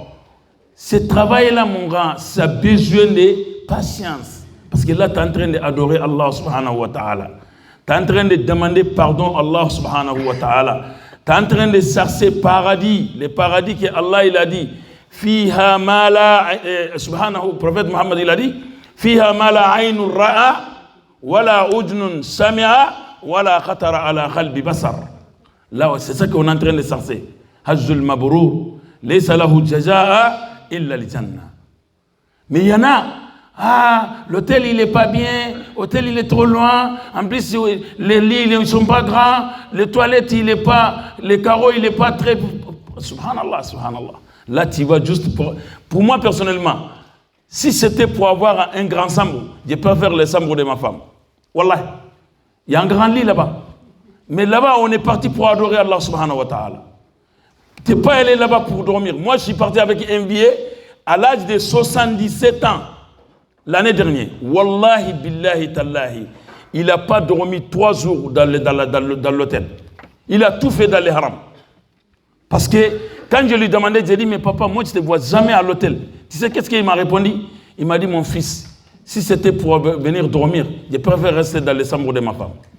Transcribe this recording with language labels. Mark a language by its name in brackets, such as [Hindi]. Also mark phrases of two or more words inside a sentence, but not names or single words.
[French] Ce travail-là, mon grand, ça a besoin de patience. Parce que là, tu es en train d'adorer [Arabic] الله سبحانه وتعالى. [French] Tu es en train de demander pardon à [Arabic] الله سبحانه وتعالى. [French] Tu es en train de chercher paradis, le paradis que Allah il a dit. [Arabic] فيها ما لا سبحانه, [French] prophète Muhammad il a dit, [Arabic] فيها ما لا عين رأت ولا أذن سمعت ولا خطر على قلب بشر. [French] Là, c'est ça qu'on est en train de chercher. [Arabic] الحج المبرور ليس له جزاء إلا الجنة. [French] Mais il y en a. Ah, l'hôtel il n'est pas bien, l'hôtel il est trop loin, en plus les lits ils ne sont pas grands, les toilettes il n'est pas, les carreaux il n'est pas très... Subhanallah, subhanallah. Là tu vas juste pour moi personnellement, si c'était pour avoir un grand chambre, je préfère le chambre de ma femme. Wallah, il y a un grand lit là-bas. Mais là-bas on est parti pour adorer [Arabic] الله سبحانه وتعالى. [French] Tu n'es pas allé là-bas pour dormir. Moi je suis parti avec un billet à l'âge de 77 ans. L'année dernière, [Arabic] والله بالله تالله, [French] il n'a pas dormi 3 jours dans l'hôtel. Il a tout fait dans les harams. Parce que quand je lui demandais, j'ai dit, mais papa, moi je ne te vois jamais à l'hôtel. Tu sais qu'est-ce qu'il m'a répondu? Il m'a dit, mon fils, si c'était pour venir dormir, je préfère rester dans les chambres de ma femme.